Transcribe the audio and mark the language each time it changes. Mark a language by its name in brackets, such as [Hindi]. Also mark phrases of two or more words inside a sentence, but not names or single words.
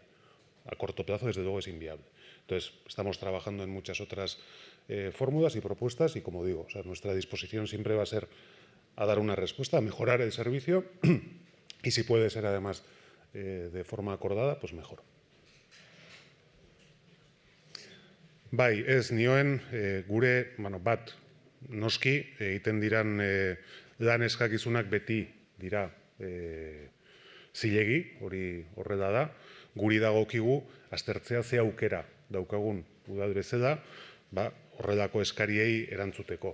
[Spanish] A corto plazo, desde luego, es inviable. Entonces, estamos trabajando en muchas otras fórmulas y propuestas y, como digo, o sea, nuestra disposición siempre va a ser a dar una respuesta, a mejorar el servicio y si puede ser, además, de forma acordada, pues mejor. [Basque] Bai, ez nioen gure, bueno, bat noski egiten diran lan eskakizunak beti dira zilegi, hori horrela da, guri dagokigu aztertzea ze aukera daukagun udal bezala, horrelako eskariei erantzuteko.